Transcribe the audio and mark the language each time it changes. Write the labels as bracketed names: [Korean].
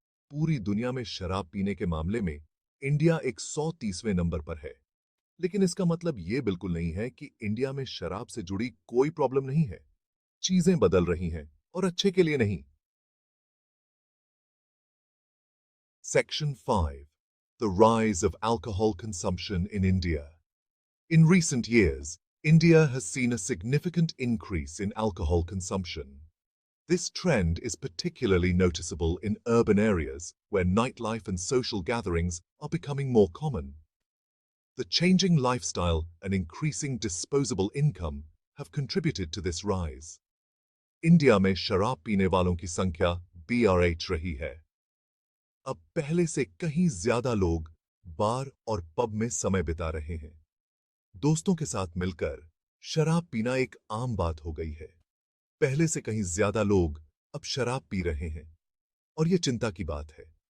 [Hindi] पूरी दुनिया में शराब पीने के मामले में इंडिया 130वें नंबर पर है। लेकिन इसका मतलब ये बिल्कुल नहीं है कि इंडिया में शराब से जुड़ी कोई प्रॉब्लम नहीं है। चीजें बदल रही हैं और अच्छे के लिए नहीं। [English] Section 5. The rise of alcohol consumption in India. In recent years, India has seen a significant increase in alcohol consumption. This trend is particularly noticeable in urban areas where nightlife and social gatherings are becoming more common. The changing lifestyle and increasing disposable income have contributed to this rise. [Hindi] India में शराब पीने वालों की संख्या BRH रही है। अब पहले से कहीं ज्यादा लोग बार और पब में समय बिता रहे हैं। दोस्तों के साथ मिलकर शराब पीना एक आम बात हो गई है। पहले से कहीं ज्यादा लोग अब शराब पी रहे हैं और यह चिंता की बात है।